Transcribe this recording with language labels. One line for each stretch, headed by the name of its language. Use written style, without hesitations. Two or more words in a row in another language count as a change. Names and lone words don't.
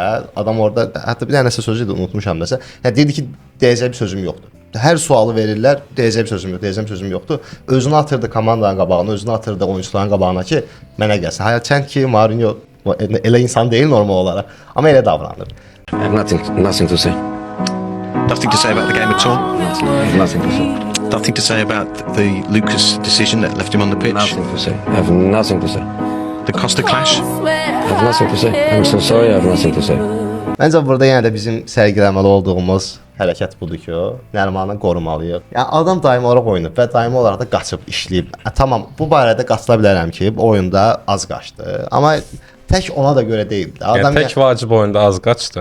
Azerbaijani: Adam orada hətta bir dənə sözü idi, unutmuşam nəsə. Yəni deyirdi ki, deyəcək bir sözüm yoxdur. Hər sualı verirlər, deyəcək bir sözüm yoxdur, deyəcək bir sözüm yoxdur. Özünü atırdı komandanın qabağına, özünü atırdı oyunçuların qabağına ki, mənə gəlsin. Hərçənd ki, Mourinho elə insan deyil normal olaraq, amma elə davranır.
English: I have nothing to say. Nothing to say about the game at all. Nothing to say. Nothing to say about the Lucas decision that left him on the pitch. Nothing to say. I have nothing to say. The Costa clash. I have nothing to say. I'm so sorry. I have nothing to say.
Azerbaijani: Məncə burada yenə də bizim sərgiləməli olduğumuz hərəkət budur ki, Nərmanı qorumalıyıq. Yəni adam daimi olaraq oynayıb və daimi olaraq da qaçıb işləyib. Tamam, bu barədə qaçıla bilərəm ki, bu oyunda az qaçdı. Amma tək ona da görə deyil. Adam tək vacib oyunda az qaçdı.